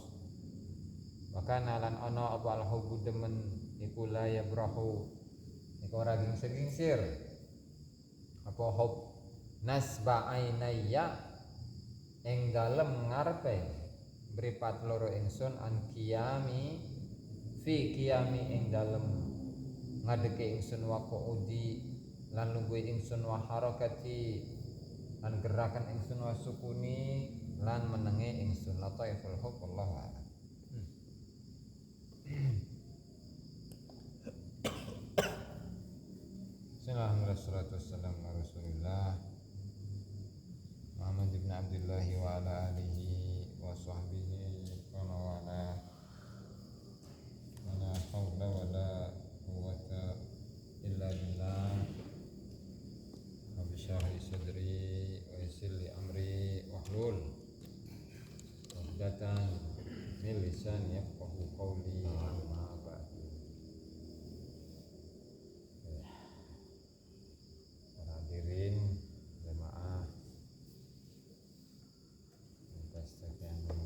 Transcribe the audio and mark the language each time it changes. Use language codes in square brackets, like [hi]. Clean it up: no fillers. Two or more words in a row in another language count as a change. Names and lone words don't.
[jv] Wakana lan ana apa al-hubbu demen iku [ar] لا يبرحه [jv] iku ora gingsir apa [ar] حب نصب عينيّ [jv] ing dalem ngarepe mripat loro ingsun [ar] عن قيامي في قيامي [jv] ing dalem ngadeke ingsun [ar] وقعودي [jv] lan lungguhe ingsun [ar] وحركاتي [jv] lan gerakan ingsun [ar] وسكوني [jv] lan menenge ingsun [ar] لطائف الحب والله أعلم. Bismillahirrahmanirrahim. محمد بن عبد الله وعلى آله وصحبه ولا ولا حول ولا قوة إلا بالله رب اشرح لي صدري ويسر لي أمري واحلل عقدة من لساني يفقهوا قولي أما بعد. [id] Hadirin jemaah sekian